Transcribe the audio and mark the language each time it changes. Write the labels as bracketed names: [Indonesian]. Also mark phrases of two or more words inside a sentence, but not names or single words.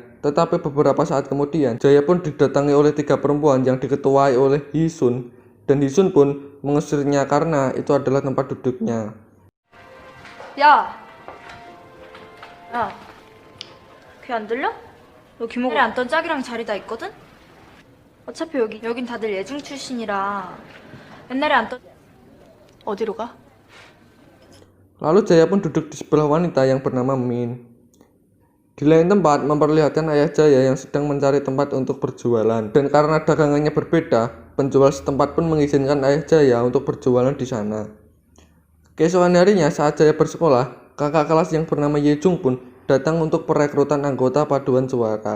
[Indonesian] Tetapi beberapa saat kemudian, Jaya pun didatangi oleh 3 perempuan yang diketuai oleh Hisun. Dan Hisun pun mengusirnya karena itu adalah tempat duduknya. [Korean] 야, 귀 안 들려? 너 김호가 앉던 짝이랑 자리 다 있거든? 어차피 여긴 다들 예중 출신이라 옛날에 앉던 어디로 가? [Indonesian] Lalu Jaya pun duduk di sebelah wanita yang bernama Min. Di lain tempat memperlihatkan ayah Jaya yang sedang mencari tempat untuk berjualan. Dan karena dagangannya berbeda, penjual setempat pun mengizinkan ayah Jaya untuk berjualan di sana. Keesokan harinya saat Jaya bersekolah, kakak kelas yang bernama Yejung pun datang untuk perekrutan anggota paduan suara.